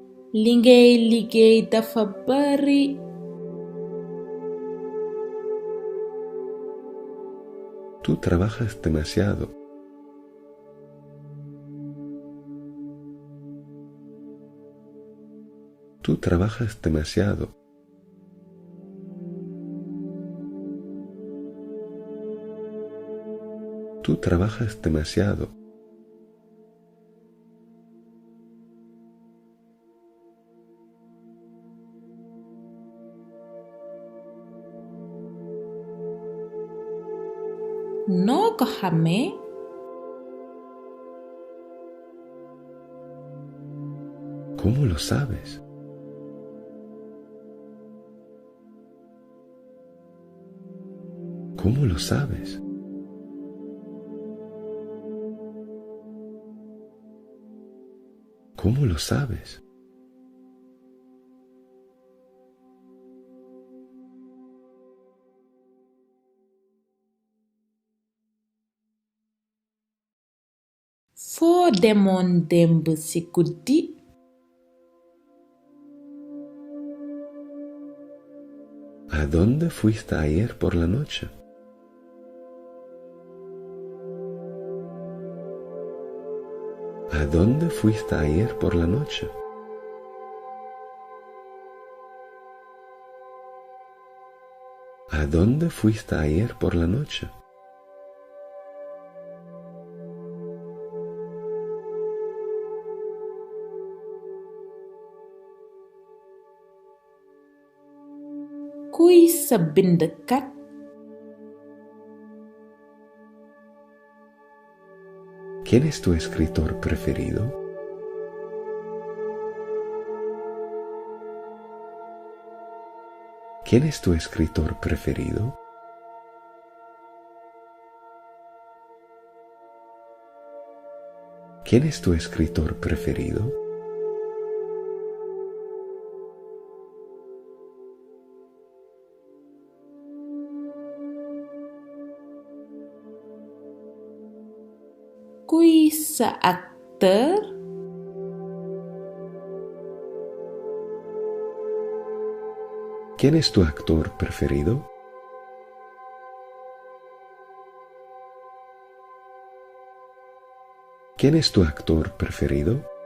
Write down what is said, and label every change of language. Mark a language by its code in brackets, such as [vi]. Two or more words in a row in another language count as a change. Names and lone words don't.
[wo] li ngay liggéey dafa bari. [es] Tú trabajas demasiado. Tú trabajas demasiado. Tú trabajas demasiado. [wo] Noo ko xamee? [es] ¿Cómo lo sabes? ¿Cómo lo sabes? ¿Cómo lo sabes? [wo] Foo demoon démb ci guddi? [es] ¿A dónde fuiste ayer por la noche? ¿A dónde fuiste ayer por la noche? ¿A dónde fuiste ayer por la noche? [wo] Kuy sa bindkat? [es] ¿Quién es tu escritor preferido? ¿Quién es tu escritor preferido? ¿Quién es tu escritor preferido? [wo] Kuy sa acteur? [es] ¿Quién es tu actor preferido? ¿Quién es tu actor preferido?